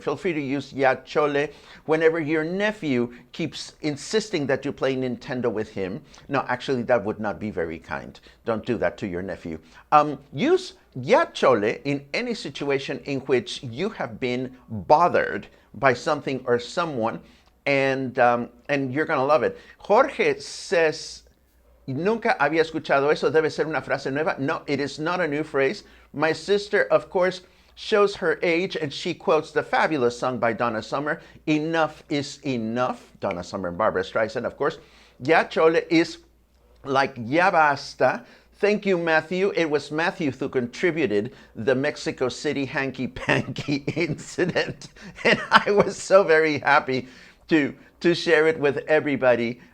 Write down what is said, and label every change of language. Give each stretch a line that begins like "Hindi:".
English: Feel free to use "ya chole" whenever your nephew keeps insisting that you play Nintendo with him. No, actually, that would not be very kind. Don't do that to your nephew. Use "ya chole" in any situation in which you have been bothered by something or someone, and you're going to love it. Jorge says,
Spanish: "Nunca había escuchado eso. Debe ser una frase nueva."
English: No, it is not a new phrase. My sister, of course, shows her age, and she quotes the fabulous song by Donna Summer, "Enough is Enough." Donna Summer and Barbara Streisand, of course. "Ya chole" is like "ya basta." Thank you, Matthew. It was Matthew who contributed the Mexico City hanky-panky incident, and I was so very happy to share it with everybody.